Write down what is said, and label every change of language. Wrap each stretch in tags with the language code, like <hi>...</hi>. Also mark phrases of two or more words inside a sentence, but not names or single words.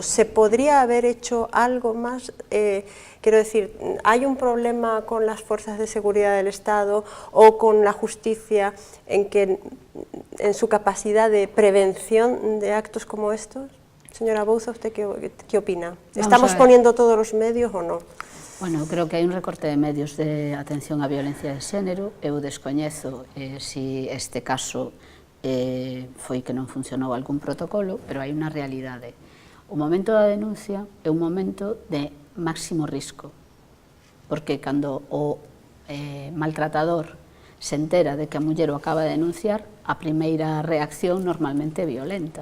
<es>¿Se podría haber hecho algo más? Quiero decir, ¿hay un problema con las fuerzas de seguridad del Estado o con la justicia en su capacidad de prevención de actos como estos? Señora Bouza, ¿usted qué opina? ¿Estamos poniendo todos los medios o no?</es> <gl>Bueno, creo que hai un recorte de medios de atención á violencia de xénero. Eu descoñezo si este caso foi que non funcionou algún protocolo, pero hai unha realidade. O momento da denuncia é un momento de máximo risco, porque cando o maltratador se entera de que a muller o acaba de denunciar, a primeira reacción normalmente é violenta.</gl>